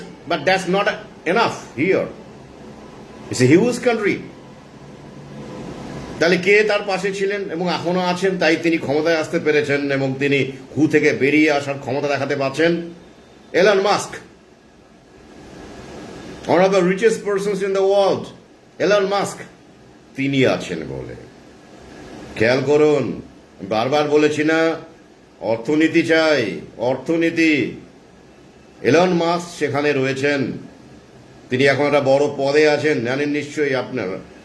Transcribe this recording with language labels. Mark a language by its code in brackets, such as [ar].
[en] But that's not enough here. It's a huge country. [bn] তাহলে কে তার পাশে ছিলেন এবং এখনো আছেন, তাই তিনি ক্ষমতায় আসতে পেরেছেন এবং তিনি থেকে বেরিয়ে আসার ক্ষমতা দেখাতে পারছেন? Elon Musk, [en] one of the richest persons in the world, [bn] Elon Musk, তিনি আছেন বলে। খেয়াল করুন, বারবার বলেছি না, অর্থনীতি চাই, অর্থনীতি। এলন মাস্ক সেখানে রয়েছেন, তিনি এখন একটা বড় পদে আছেন, জানেন নিশ্চয়ই আপনারা।